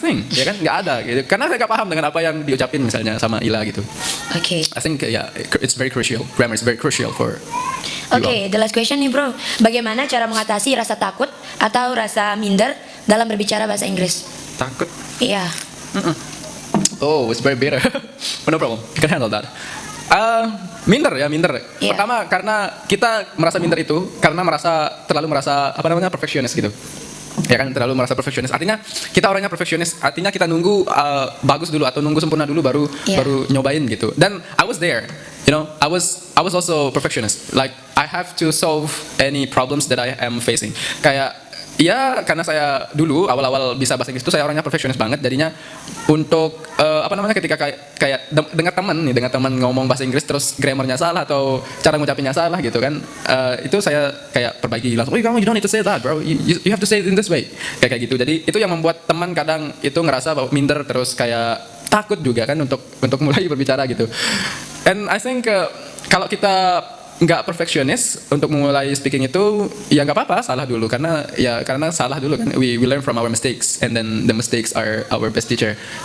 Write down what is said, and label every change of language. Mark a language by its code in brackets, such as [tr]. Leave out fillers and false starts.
[en] Nothing, [id] ya kan nggak ada gitu, karena saya nggak paham dengan apa yang diucapin misalnya sama Ila gitu. [en] I think it's very crucial. Grammar is very crucial for the last question [id] nih bro, bagaimana cara mengatasi rasa takut atau rasa minder dalam berbicara bahasa Inggris? Takut? Iya. [en] Oh, it's very bitter. No problem, you can handle that. [id] Minder. [en] Yeah. [id] Pertama karena kita merasa minder itu karena terlalu merasa perfectionist gitu. Ya kan, terlalu merasa perfectionist. Artinya kita orangnya perfectionist. Artinya kita nunggu bagus dulu atau nunggu sempurna dulu baru nyobain gitu. Dan [en] I was there. You know, I was also perfectionist. Like I have to solve any problems that I am facing. [id] Kayak karena saya dulu awal-awal bisa bahasa Inggris itu saya orangnya perfectionist banget. Jadinya untuk ketika kayak dengar teman ngomong bahasa Inggris terus grammarnya salah atau cara ngucapinnya salah gitu kan, itu saya kayak perbaiki langsung. Kamu [en] you don't need to say that bro, you have to say it in this way, [id] kayak gitu. Jadi itu yang membuat teman kadang itu ngerasa bahwa minder terus kayak takut juga kan untuk mulai berbicara gitu. [en] And I think [id] kalau kita nggak perfectionist untuk memulai speaking itu ya nggak apa-apa salah dulu, karena salah dulu kan, [en] we learn from our mistakes and then the mistakes are our best teacher.